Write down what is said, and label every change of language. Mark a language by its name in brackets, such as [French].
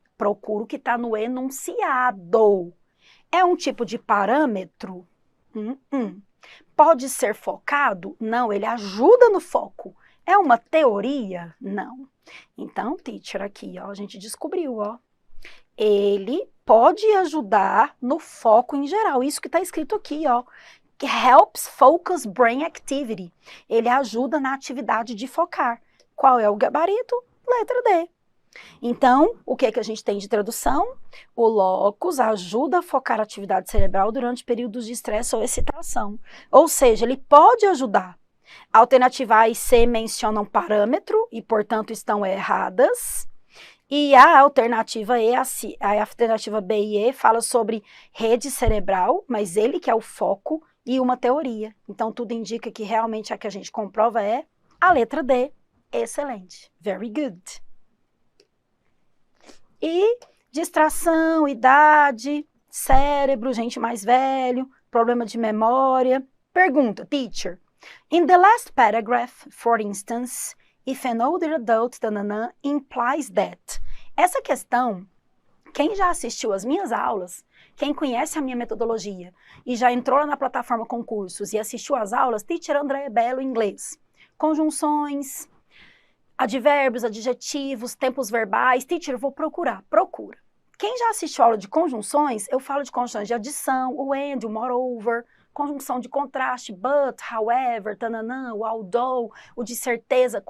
[Portuguese] Procuro o que está no enunciado. É um tipo de parâmetro? Pode ser focado? Não, ele ajuda no foco. É uma teoria? Não. Então, teacher, aqui, ó, a gente descobriu, ó. Ele pode ajudar no foco em geral. Isso que está escrito aqui, ó. [English] Helps focus brain activity. [Portuguese] Ele ajuda na atividade de focar. Qual é o gabarito? Letra D. Então, o que é que a gente tem de tradução? O locus ajuda a focar a atividade cerebral durante períodos de estresse ou excitação. Ou seja, ele pode ajudar. A alternativa A e C mencionam parâmetro e, portanto, estão erradas. E a alternativa E, a alternativa B e E fala sobre rede cerebral, mas ele que é o foco e uma teoria. Então, tudo indica que realmente a que a gente comprova é a letra D. Excelente. [English] Very good. [Portuguese] E distração, idade, cérebro, gente mais velho, problema de memória. Pergunta, teacher. [English] In the last paragraph, for instance, if an older adult, tanana, implies that. [Portuguese] Essa questão, quem já assistiu às minhas aulas, quem conhece a minha metodologia e já entrou lá na plataforma Concursos e assistiu às aulas, teacher Andréa Bello, inglês. Conjunções, advérbios, adjetivos, tempos verbais. Teacher, eu vou procurar. Procura. Quem já assistiu a aula de conjunções, eu falo de conjunções de adição, o and, o moreover, conjunção de contraste, but, however, tananã, o although, o de certeza.